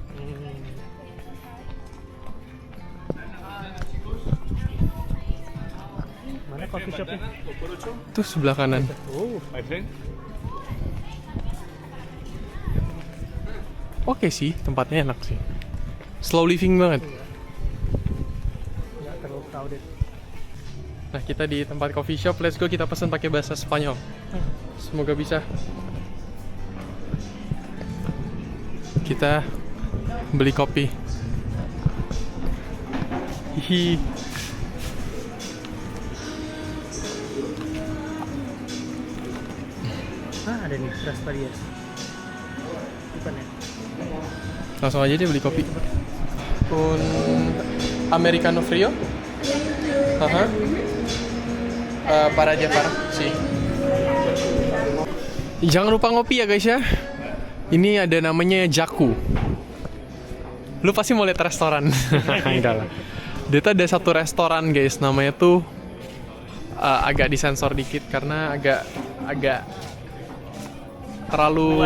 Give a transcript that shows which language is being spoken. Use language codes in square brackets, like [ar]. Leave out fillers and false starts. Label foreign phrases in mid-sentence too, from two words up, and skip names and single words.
[id] Mana [en] coffee shopnya? [id] Tuh sebelah kanan. Oh, Oke sih, tempatnya enak sih. [en] Slow living [id] banget. nggak terlalu crowded. Nah, kita di tempat [en] coffee shop. Let's go, [id] kita pesan pakai bahasa Spanyol. Semoga bisa. Kita beli kopi. Hihi. Ada nih Raspberries. Bukan ya? Langsung aja deh beli kopi. [es] Un americano frio. [id] Haha. Para aja para sih. Jangan lupa ngopi ya guys ya. Ini ada namanya Jaku. Lu pasti mau lihat restoran. Enggak lah. Dia tuh ada satu restoran guys, namanya tuh agak disensor dikit karena agak terlalu